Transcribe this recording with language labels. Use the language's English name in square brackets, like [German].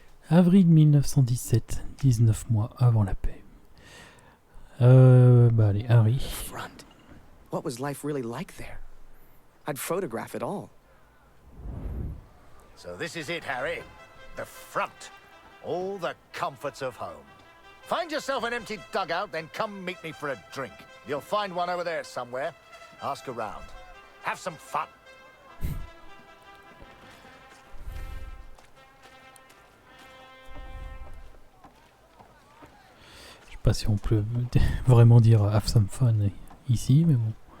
[French] Avril 1917, 19 mois avant la paix. Bah allez, Harry. Front. [English] What was life really like there? I'd photograph it all. So this is it, Harry. The front. All the comforts of home. Find yourself an empty dugout, then come meet me for a drink. You'll find one over there somewhere. Ask around. Have some fun. [French] Je sais pas si on peut vraiment dire [English] have some fun [French] ici, mais bon.